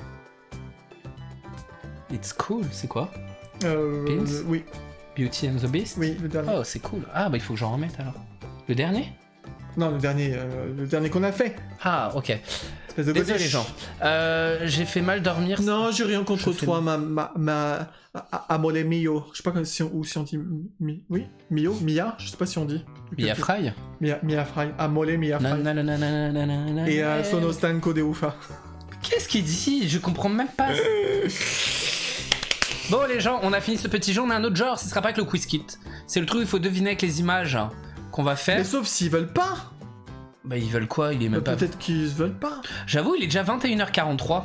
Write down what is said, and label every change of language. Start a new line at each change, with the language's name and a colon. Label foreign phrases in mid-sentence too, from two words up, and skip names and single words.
English: It's cool,
French: c'est quoi? Pins? Oui, Beauty and the Beast? oui, le dernier. Oh, c'est cool. Ah, bah il faut que j'en remette alors. Le dernier? Non, le dernier qu'on a fait. Ah, ok. Espèce de Désolé, godiche. Jean. J'ai fait mal dormir. Non, j'ai rien contre Je fais toi,
Italian: ma amore mio.
French: Je sais pas si on dit oui,
Italian: Mio, Mia,
French: je sais pas si on dit.
Italian: Mia Fry. Mia Fry, amore Mia Fry. Et sono stanco de ufa.
French: Qu'est-ce qu'il dit? Je comprends même pas. Bon les gens, on a fini ce petit jeu, on a un autre genre, ce sera pas avec le quiz kit. C'est le truc où il faut deviner avec les images qu'on va faire. Mais sauf s'ils veulent pas. Bah ils veulent quoi? Il est même pas... Peut-être qu'ils veulent pas. J'avoue, il est déjà 21h43.